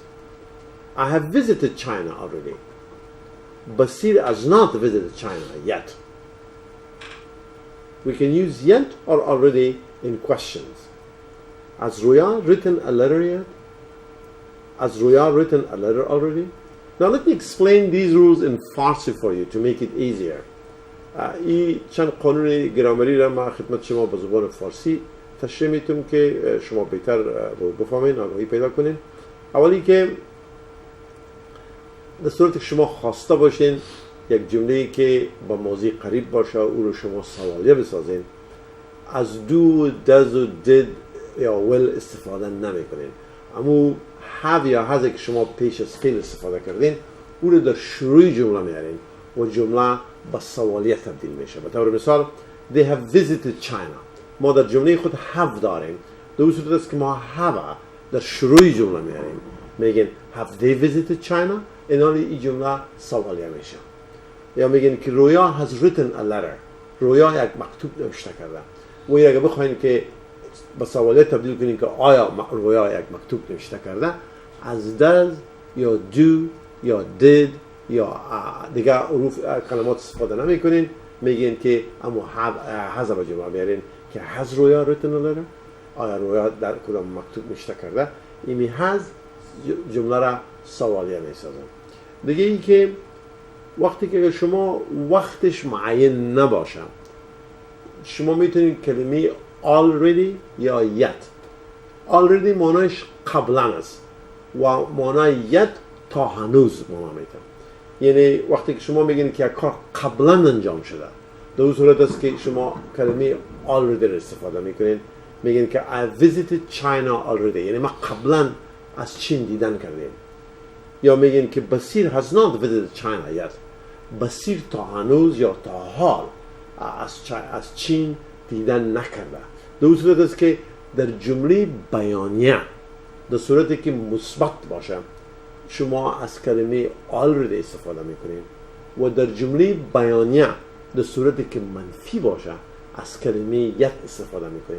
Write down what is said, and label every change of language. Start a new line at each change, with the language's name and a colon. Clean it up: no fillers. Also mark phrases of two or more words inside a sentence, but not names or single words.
English: I have visited China already. Basir has not visited China yet. We can use yet or already in questions. Has Roya written a letter yet? Has Roya written a letter already? Now let me explain these rules in Farsi for you to make it easier.
Persian: این چند قانون گرامری را من خدمت شما به زبان فارسی تشریح میتونم که شما بهتر بفهمین، آگاهی پیدا کنین. اولی که در صورتی که شما خواسته باشین یک جمله‌ای که با موضوع قریب باشه او رو شما سوالیه بسازین، از دو، does و did یا will استفاده نمی کنین. اما have یا has که شما پیش از فعل استفاده کردین او رو در شروع جمله میارین و جمله با سوالیه تبدیل میشه. به طور مثال
English: they have visited China.
Persian: ما در جمله خود have داریم. در صورت است که ما have در شروع جمله میاریم. میگین
English: have they visited China؟
Persian: این جمله سوالیه میشه. یا میگین که رویا
English: has written a letter.
Persian: رویا یک مکتوب نوشته کرده. و اگه بخواین که با سوالیه تبدیل کنین که آیا رویا یک مکتوب نوشته کرده، از does یا do یا did یا دیگه حروف کلمات استفاده نمی کنین، میگین که اما has با جمله میارین که
English: has رویا written a letter.
Persian: آیا رویا در کدام مکتوب نوشته کرده؟ ایمی has جمله را سوالیه میسازن. دیگه ای که وقتی که شما وقتش معین نباشه شما میتونید کلمه already یا yet. already معنایش قبلا است و معنای yet تا هنوز معنا میتونه. یعنی وقتی که شما میگین که یک کار قبلا انجام شده در اون صورت است که شما کلمه already را استفاده میکنین. میگین که
English: I visited China already
Persian: یعنی ما قبلا از چین دیدن کردیم. یا میگین که بصیر
English: has not visited China yet.
Persian: بصیر تا هنوز یا تا حال از چین دیدن نکرده. در صورت است که در جمله بیانیه در صورتی که مثبت باشه شما از کلمه already استفاده میکنید و در جمله بیانیه در صورتی که منفی باشه از کلمه yet استفاده میکنید.